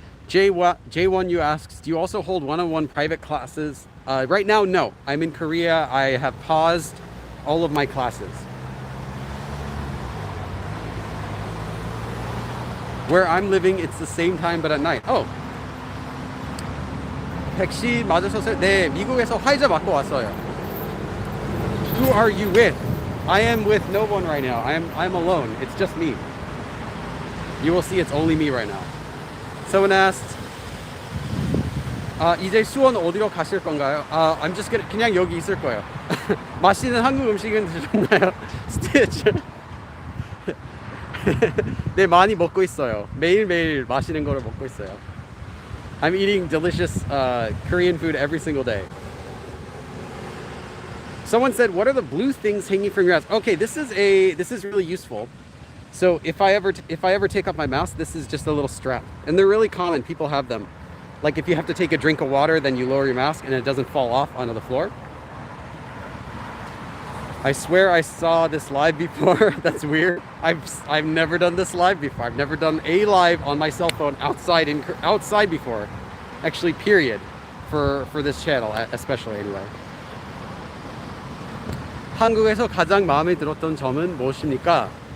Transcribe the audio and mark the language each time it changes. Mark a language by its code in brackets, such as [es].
[en] J1U asks, do you also hold one-on-one private classes? Right now, no. I'm in Korea. I have paused all of my classes. Where I'm living, it's the same time but at night. Oh. [ko] 백신 맞으셨어요? 네, 미국에서 화이자 맞고 왔어요. [en] Who are you with? I am with no one right now. I'm alone. It's just me. You will see it's only me right now. Someone asked, [ko] 이제 수원 어디로 가실 건가요? [en] I'm just gonna [ko] 그냥 여기 있을 거예요. 맛있는 한국 음식은 드셨나요? 스티치. 네, 많이 먹고 있어요. 매일매일 맛있는 거를 먹고 있어요. [en] I'm eating delicious Korean food every single day. Someone said, what are the blue things hanging from your house? Okay, this is really useful. So if I ever take off my mask, this is just a little strap. And they're really common. People have them. Like if you have to take a drink of water, then you lower your mask and it doesn't fall off onto the floor. I swear I saw this live before. That's weird. I've never done this live before. I've never done a live on my cell phone outside before. Actually, period. For this channel, especially anyway. [ko] 한국에서 가장 마음에 들었던 점은 무엇입니까?